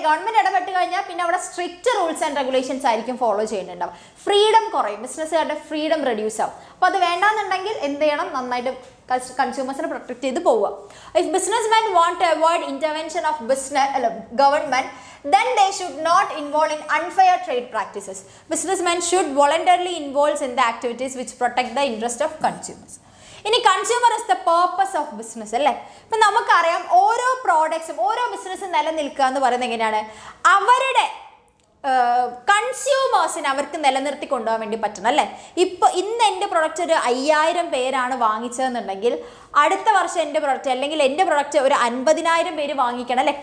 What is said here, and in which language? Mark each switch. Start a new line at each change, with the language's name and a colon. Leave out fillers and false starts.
Malayalam: Government ഇടപെട്ട് കഴിഞ്ഞാൽ പിന്നെ അവിടെ സ്ട്രിക്റ്റ് റൂൾസ് ആൻഡ് റെഗുലേഷൻസ് ആയിരിക്കും ഫോളോ ചെയ്യുന്നുണ്ടാവും. ഫ്രീഡം കുറയും, ബിസിനസ്സുകാരുടെ ഫ്രീഡം റെഡ്യൂസ് ആവും. അപ്പോൾ അത് വേണ്ടാന്നുണ്ടെങ്കിൽ എന്ത് ചെയ്യണം, നന്നായിട്ട് കൺസ്യൂമേഴ്സിനെ പ്രൊട്ടക്ട് ചെയ്ത് പോവുക.
English: If businessmen want to avoid intervention of government, then they should not involve in unfair trade practices. Businessmen should voluntarily involve in the activities which protect the interest of consumers.
Malayalam: ഇനി
English: consumer is the purpose of business
Malayalam: അല്ലേ. ഇപ്പം നമുക്കറിയാം ഓരോ പ്രോഡക്ട്സും ഓരോ ബിസിനസ്സും നിലനിൽക്കുക എന്ന് പറയുന്നത് എങ്ങനെയാണ്, അവരുടെ കൺസ്യൂമേഴ്സിന് അവർക്ക് നിലനിർത്തി കൊണ്ടുപോകാൻ വേണ്ടി പറ്റണം അല്ലേ. ഇന്ന് എൻ്റെ പ്രൊഡക്റ്റ് ഒരു 5000 പേരാണ് വാങ്ങിച്ചതെന്നുണ്ടെങ്കിൽ അടുത്ത വർഷം എൻ്റെ പ്രൊഡക്റ്റ് അല്ലെങ്കിൽ എൻ്റെ പ്രൊഡക്റ്റ് ഒരു 50,000 പേര് വാങ്ങിക്കണം അല്ലേ.